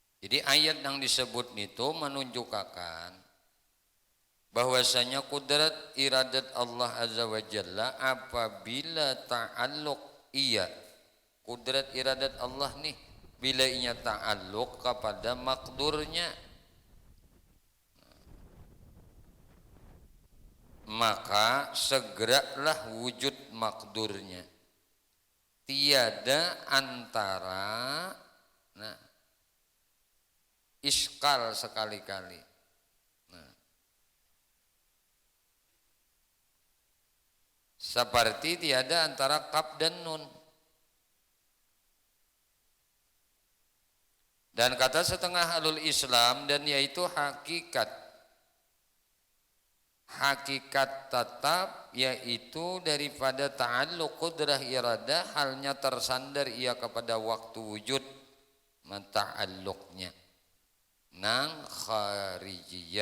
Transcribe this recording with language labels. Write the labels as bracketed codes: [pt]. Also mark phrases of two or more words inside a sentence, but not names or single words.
[ms] Jadi ayat yang disebut itu menunjukkan bahwasanya kudrat iradat Allah [ar] Azza wa Jalla [ms] apabila ta'alluq iya kudrat iradat Allah nih bila inya ta'alluq kepada makdurnya maka segeralah wujud makdurnya, tiada antara iskal sekali-kali. Seperti tiada antara kaf dan nun. Dan kata setengah [ar] ahlul Islam [ms] dan yaitu hakikat tetap yaitu daripada ta'alluq qudrah iradah halnya tersandar ia kepada waktu wujud menta'alluqnya nang kharijiyah.